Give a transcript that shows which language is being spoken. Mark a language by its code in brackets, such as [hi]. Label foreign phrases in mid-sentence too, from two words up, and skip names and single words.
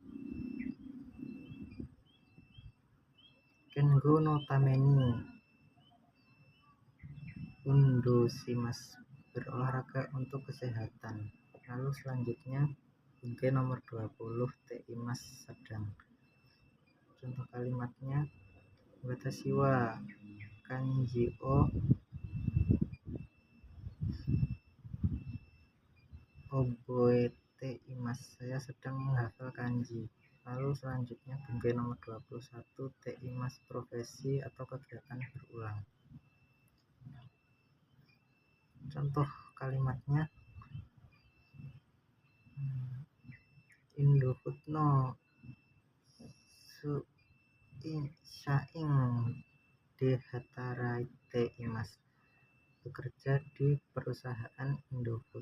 [ja] 健康のために運動します, [id] berolahraga untuk kesehatan. Lalu selanjutnya Bunkei nomor 20, Teimas sedang. Contoh kalimatnya [ja] 私は漢字を覚えています, [id] saya sedang menghafal kanji. Lalu selanjutnya Bunkei nomor 21, Teimas profesi atau kegiatan berulang. Contoh kalimatnya [ja] Indofood の社員で働いています, [id] bekerja di perusahaan Indofood.